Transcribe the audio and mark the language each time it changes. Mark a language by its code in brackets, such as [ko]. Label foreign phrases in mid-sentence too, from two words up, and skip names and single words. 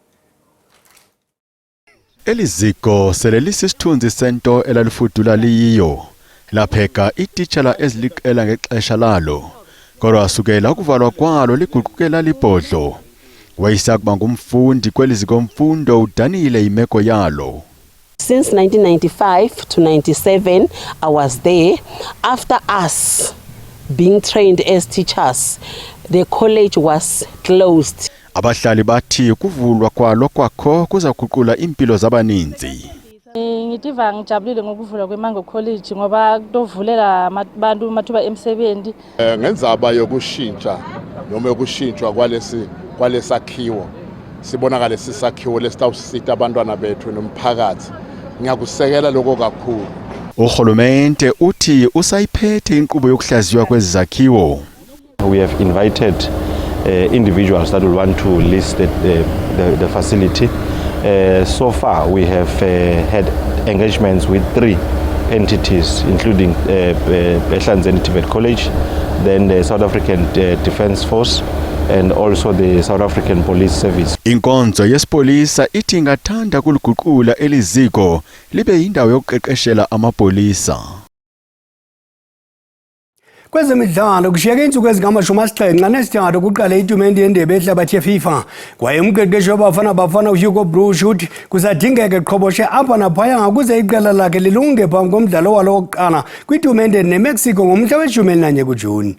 [xh] Eliziko sele lisisithunzi sento elalifudula liyiyo lapheka ititshala eziliqela ngexesha lalo kodwa sukela ukuvalwa kwalo liguqukela libhodlo. Wayisakuba ngumfundi kweliziko mfundo udanile imeko yalo. [en] Since 1995 to 97, I was there. After us being trained as teachers, the college was closed. [xh] Abahlali bathi kuvulwa kwalo kwakho kuza kuqula impilo zabaninzi. [ss] Ngitiva ngijabulile ngokuvulwa kweMango College ngoba kutovulela abantu amathuba emsebenzi. Ngenzaba yokushintsha noma yokushintshwa kwalesakhiwo sibonakala sisakhiwo lesitawusita abantwana bethu nomphakathi. Ngiyakusekela lokho kakhulu. [xh] Uhulumente uthi usayiphethe inkqubo yokuhlaziywa kwezakhiwo. [en] We have invited individuals that will want to list the facility. So far we have had engagements with 3 entities including Ehlanzeni Tibet College, then the South African Defence Force and also the South African Police Service. [xh] Inkonzo yesipolisa ithi ingathanda kuliguqula eliziko libe yindawo yokuqeqeshela amapolisa. Kwezemidlalo kushiyeke insuku ezingama-70 kuqala itumente yendebe yehlabathi yeFIFA kwaye umqeqeshi wabafana uHugo Broos uthi kusadingeka eqhoboshe apha naphaya ngakuze iqela lakhe lilunge phambi komdlalo walo wokuqala kwitumente neMexico ngomhla we-11 kuJuni.